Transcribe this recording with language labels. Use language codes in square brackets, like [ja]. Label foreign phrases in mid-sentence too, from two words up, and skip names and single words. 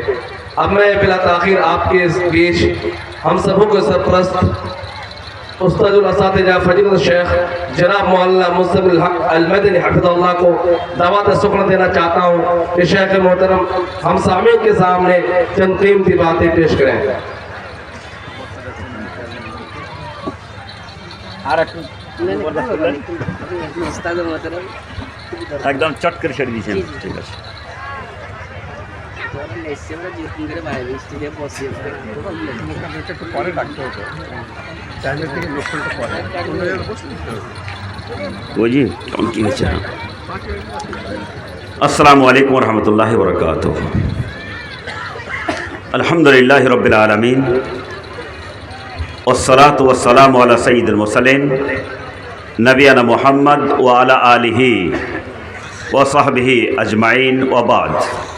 [ur] اب میں بلا تاخیر آپ کے اس بیچ ہم سبوں کو سرپرست استاد الاساتذہ فضیلت الشیخ جناب مولانا مصطفی الحق المدنی حفظہ اللہ کو دعوت سخن دینا چاہتا ہوں کہ شیخ محترم ہم سامعین کے سامنے چند قیمتی باتیں پیش کریں۔ [bn] একদম চট করে ছেড়ে দিয়েছেন, ঠিক আছে। জি কেমন কি হয়েছে? [ar] السلام عليكم ورحمة الله وبركاته. الحمد لله رب العالمين والصلاة والسلام على سيد المرسلين نبينا محمد وعلى آله وصحبه أجمعين وبعد।